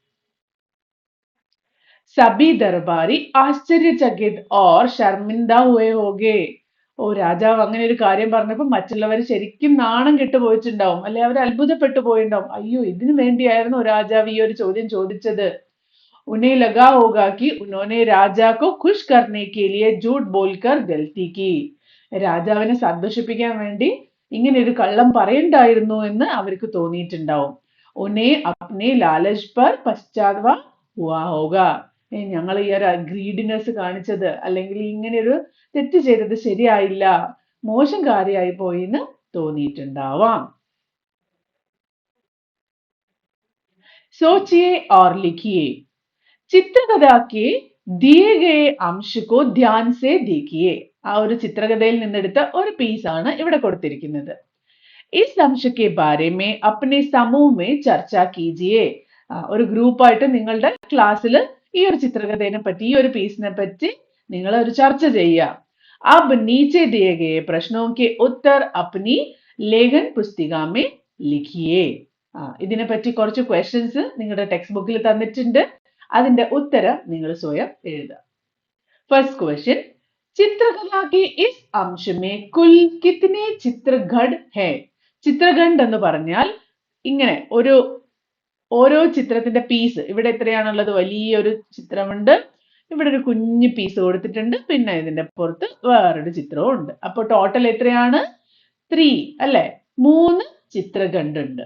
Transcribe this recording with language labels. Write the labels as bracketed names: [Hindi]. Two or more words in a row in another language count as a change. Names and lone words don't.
[Hindi] सभी दरबारी आश्चर्यचकित और शर्मिंदा हुए होगे. [Malayalam] ഓ, രാജാവ് അങ്ങനെ ഒരു കാര്യം പറഞ്ഞപ്പോൾ മറ്റുള്ളവർ ശരിക്കും നാണം കെട്ടു പോയിട്ടുണ്ടാവും, അല്ലെ അവർ അത്ഭുതപ്പെട്ടു പോയിട്ടുണ്ടാവും. അയ്യോ, ഇതിനു വേണ്ടിയായിരുന്നു രാജാവ് ഈ ഒരു ചോദ്യം ചോദിച്ചത്. [Hindi] उन्हें लगा होगा कि उन्होंने राजा को खुश करने के लिए झूठ बोलकर गलती की. [Malayalam] രാജാവിനെ സന്തോഷിപ്പിക്കാൻ വേണ്ടി ഇങ്ങനെ ഒരു കള്ളം പറയണ്ടായിരുന്നു എന്ന് അവർക്ക് തോന്നിയിട്ടുണ്ടാവും. [Hindi] उन्हें अपने लालच पर पश्चाताप हुआ होगा. [Malayalam] ഞങ്ങൾ ഈ ഒരു ഗ്രീഡിനെസ് കാണിച്ചത് അല്ലെങ്കിൽ ഇങ്ങനെ ഒരു തെറ്റ് ചെയ്തത് ശരിയായില്ല, മോശം കാര്യമായി പോയി എന്ന് തോന്നിയിട്ടുണ്ടാവാം. [Hindi] सोचिए और लिखिए. ചിത്രകഥാ के दिए गए अंश को ध्यान से देखिए. [Malayalam] ആ ഒരു ചിത്രകഥയിൽ നിന്നെടുത്ത ഒരു പീസ് ആണ് ഇവിടെ കൊടുത്തിരിക്കുന്നത്. [Hindi] इस अंश के बारे में अपने समूह में चर्चा कीजिए. [Malayalam] ഒരു ഗ്രൂപ്പായിട്ട് നിങ്ങളുടെ ക്ലാസ്സിൽ ഈ ഒരു ചിത്രകഥയെ പറ്റി, ഈ ഒരു പീസിനെ പറ്റി നിങ്ങൾ ഒരു ചർച്ച ചെയ്യുക. [Hindi] अब नीचे दिए गए प्रश्नों के उत्तर अपनी लेखन पुस्तिका में लिखिए. [Malayalam] ഇതിനെ പറ്റി കുറച്ച് ക്വസ്റ്റ്യൻസ് നിങ്ങളുടെ [English] text book [Malayalam] തന്നിട്ടുണ്ട്. അതിന്റെ ഉത്തരം നിങ്ങൾ സ്വയം എഴുതുക. [English] first question, [Hindi] ചിത്രകഥാ के इस अंश में कुल कितने चित्रखंड है? [Malayalam] ചിത്രഖണ്ഡ് എന്ന് പറഞ്ഞാൽ ഇങ്ങനെ ഓരോ ചിത്രത്തിന്റെ പീസ്. ഇവിടെ എത്രയാണുള്ളത്? വലിയൊരു ചിത്രമുണ്ട്, ഇവിടെ ഒരു കുഞ്ഞു പീസ് കൊടുത്തിട്ടുണ്ട്, പിന്നെ ഇതിന്റെ പുറത്ത് വേറൊരു ചിത്രവും ഉണ്ട്. അപ്പൊ ടോട്ടൽ എത്രയാണ്? 3 അല്ലെ? 3 ചിത്രഖണ്ഡ് ഉണ്ട്.